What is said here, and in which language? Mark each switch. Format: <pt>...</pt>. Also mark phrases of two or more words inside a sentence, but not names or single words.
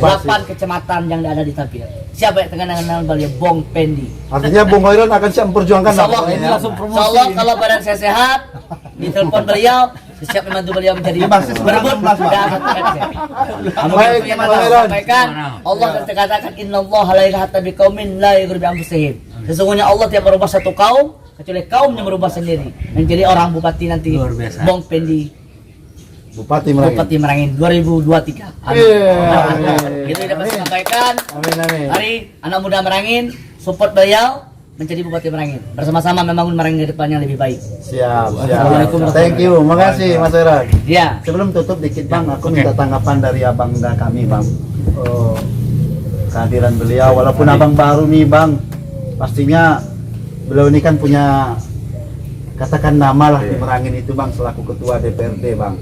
<id>8 kecamatan yang ada di Tabir. Siapa yang terkenal beliau? Bong Pendi. Artinya Bung Khairan akan siap memperjuangkan</id> <ar>إن شاء الله,</ar> <id>apa ini langsung promosi.</id> <ar>إن شاء الله</ar> <id>kalau badan saya sehat, ditelepon beliau, siap membantu beliau menjadi Ini basis berebut 16, Pak. dan satukan saya. Baik, Yang Pak saya Khairan. sampaikan, Allah katakan</id> <ar>إن الله لا إله بقوم لا يغري بأنفسهم.</ar> <id>Sesungguhnya Allah tidak merubah satu kaum kecuali kaum yang merubah sendiri. Menjadi orang bupati nanti Luar biasa. Bong Pendi Bupati Merangin. Bupati Merangin 2023. Amin. Iya. Itu yang dapat saya sampaikan. Amin amin. Hari anak muda Merangin support beliau menjadi Bupati Merangin. Bersama-sama membangun Merangin ke depannya lebih baik. Siap, Assalamualaikum siap.</id> <en>Thank you,</en> <id>makasih Mas Khairan. Ya. Sebelum tutup dikit Bang, aku minta tanggapan dari abangda kami Bang. Kehadiran beliau, walaupun abang baru nih Bang, pastinya beliau ini kan punya katakan nama lah di Merangin itu Bang selaku ketua DPRD Bang.</id>